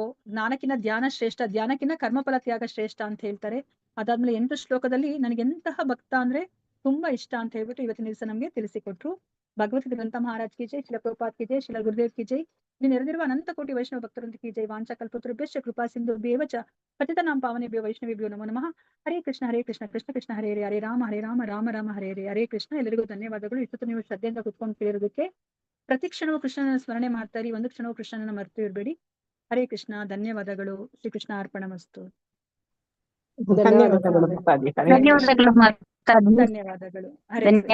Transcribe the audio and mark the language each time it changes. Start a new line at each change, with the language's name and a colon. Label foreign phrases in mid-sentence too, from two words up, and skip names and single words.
Kannada: ಜ್ಞಾನಕ್ಕಿಂತ ಧ್ಯಾನ ಶ್ರೇಷ್ಠ, ಧ್ಯಾನಕ್ಕಿಂತ ಕರ್ಮಫಲ ತ್ಯಾಗ ಶ್ರೇಷ್ಠ ಅಂತ ಹೇಳ್ತಾರೆ. ಅದಾದ್ಮೇಲೆ 8 ಶ್ಲೋಕದಲ್ಲಿ ನನಗೆ ಎಂತಹ ಭಕ್ತ ಅಂದ್ರೆ ತುಂಬಾ ಇಷ್ಟ ಅಂತ ಹೇಳ್ಬಿಟ್ಟು ಇವತ್ತಿನ ದಿವಸ ನಮ್ಗೆ ತಿಳಿಸಿಕೊಟ್ರು.
Hindi: भगवत् ग्रंथ महाराज की जय, शिल प्रभुपाद की जय, शिल गुरुदेव की जय.
Kannada: ಇಲ್ಲಿ ನೆರೆದಿರುವ ಅನಂತ ಕೋಟಿ ವೈಷ್ಣವ ಭಕ್ತರೊಂದಿಗೆ
Hindi: की जय.
Sanskrit: ವಾಂಚಾ ಕಲ್ಪತರುಭ್ಯಶ್ಚ ಕೃಪಾ ಸಿಂಧು ಬೇವಚ ಪತಿತನಾಂ ಪಾವನೇಭ್ಯೋ ವೈಷ್ಣವೇಭ್ಯೋ ನಮೋ ನಮಃ. ಹರೇ ಕೃಷ್ಣ ಕೃಷ್ಣ ಕೃಷ್ಣ ಹರೇ ಹರೇ, ಹರೇ ರಾಮ ರಾಮ ರಾಮ ಹರೇ ಹರೇ. ಹರೇ ಕೃಷ್ಣ.
Kannada: ಎಲ್ಲರಿಗೂ ಧನ್ಯವಾದಗಳು. ಇಷ್ಟೊತ್ತು ನೀವು ಶ್ರದ್ಧೆಯಿಂದ ಕುತ್ಕೊಂಡು ಕೇಳಿರೋದಕ್ಕೆ. ಪ್ರತಿ ಕ್ಷಣವೂ ಕೃಷ್ಣನ ಸ್ಮರಣೆ ಮಾಡ್ತಾರಿ, ಒಂದು ಕ್ಷಣವೂ ಕೃಷ್ಣನನ್ನ ಮರೆತು ಇರಬೇಡಿ.
Sanskrit: ಹರೇ ಕೃಷ್ಣ.
Kannada: ಧನ್ಯವಾದಗಳು.
Sanskrit: ಶ್ರೀಕೃಷ್ಣ ಅರ್ಪಣಮಸ್ತು.
Kannada: ಧನ್ಯವಾದಗಳು ಮಾತಾಜಿ. ಧನ್ಯವಾದಗಳು ಮಾತಾಜಿ. ಧನ್ಯವಾದಗಳು.
Sanskrit: ಹರೇ ಕೃಷ್ಣ.